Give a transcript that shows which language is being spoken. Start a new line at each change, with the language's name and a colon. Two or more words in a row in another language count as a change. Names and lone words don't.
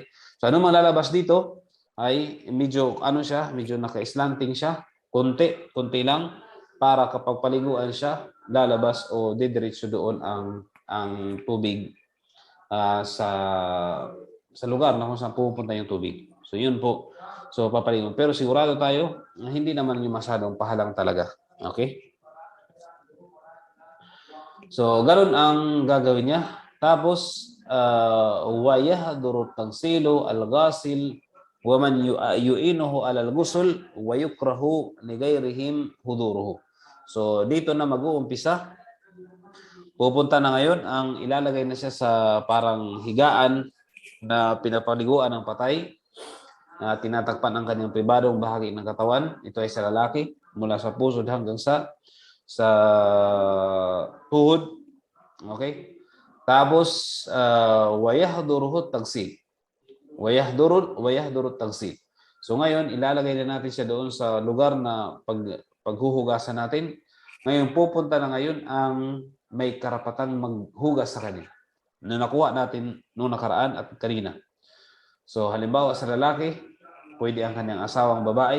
Filipino: So ano man lalabas dito ay medyo medyo naka-slanting siya, konti lang, para kapag paliguan siya, lalabas o didiretso doon ang tubig sa lugar na kung saan pupunta yung tubig. So yun po. So papaligon. Pero sigurado tayo na hindi naman yung masyadong pahalang talaga. Okay? So ganun ang gagawin niya.
Arabic: Tapos ويحضر تغسيله الغاسل ومن يعينه على الغسل ويكره لغيرهم حضوره.
Filipino: So dito na mag-uumpisa. Pupunta na ngayon ang ilalagay na siya sa parang higaan na pinapaliguan ng patay. Tinatakpan ang kanyang pribadong bahagi ng katawan. Ito ay sa lalaki, mula sa pusod hanggang sa tuhod. Okay? Tapos
Arabic: ويحضره تغسيل. ويحضره تغسيل.
Filipino: So ngayon, ilalagay na natin siya doon sa lugar na paghuhugasan natin. Ngayon, pupunta na ngayon ang may karapatang maghugas sa kanya na nakuha natin noong nakaraan at kanina. So halimbawa sa lalaki, pwede ang kanyang asawang babae.